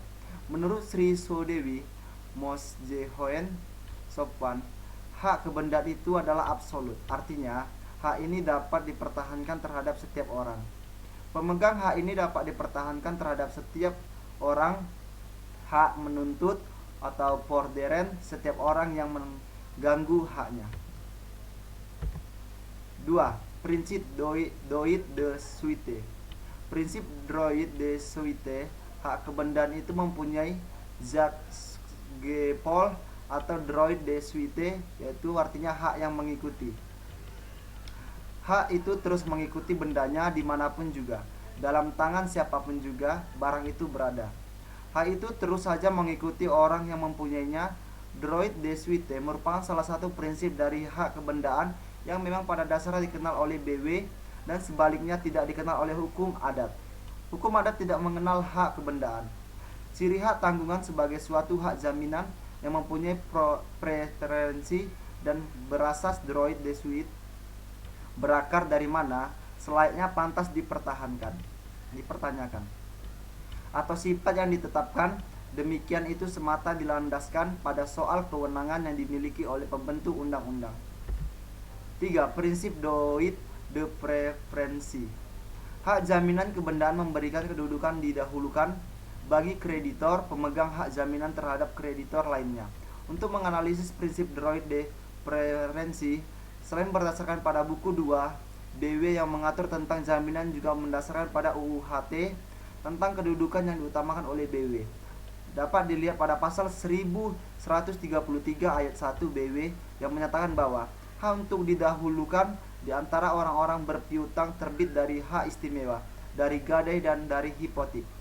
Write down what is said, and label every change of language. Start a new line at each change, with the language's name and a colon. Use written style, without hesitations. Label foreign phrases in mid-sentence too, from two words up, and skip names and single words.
Indonesian: Menurut Sri Sodewi Moshoen Sopwan, hak kebendaan itu adalah absolut, artinya hak ini dapat dipertahankan terhadap setiap orang. Pemegang hak ini dapat dipertahankan terhadap setiap orang. Hak menuntut atau forderen setiap orang yang mengganggu haknya. 2. Prinsip
French: droit de suite.
Indonesian: Prinsip
French: droit de suite,
Indonesian: hak kebendaan itu mempunyai zat G-Pol atau
French: droit de suite,
Indonesian: yaitu artinya hak yang mengikuti. Hak itu terus mengikuti bendanya dimanapun juga, dalam tangan siapapun juga barang itu berada. Hak itu terus saja mengikuti orang yang mempunyainya.
French: Droit de suite
Indonesian: merupakan salah satu prinsip dari hak kebendaan yang memang pada dasarnya dikenal oleh BW dan sebaliknya tidak dikenal oleh hukum adat. Hukum adat tidak mengenal hak kebendaan. Ciri hak tanggungan sebagai suatu hak jaminan yang mempunyai preferensi dan berasas
French: droit de suite
Indonesian: berakar dari mana selayaknya pantas dipertanyakan atau sifat yang ditetapkan. Demikian itu semata dilandaskan pada soal kewenangan yang dimiliki oleh pembentuk undang-undang. 3. Prinsip
French: droit de preferensi.
Indonesian: Hak jaminan kebendaan memberikan kedudukan didahulukan bagi kreditor pemegang hak jaminan terhadap kreditor lainnya. Untuk menganalisis prinsip
French: droit de preferensi,
Indonesian: selain berdasarkan pada buku 2 BW yang mengatur tentang jaminan, juga mendasarkan pada UU HT tentang kedudukan yang diutamakan oleh BW. Dapat dilihat pada pasal 1133 ayat 1 BW yang menyatakan bahwa hak untuk didahulukan di antara orang-orang berpiutang terbit dari hak istimewa, dari gadai dan dari hipotek.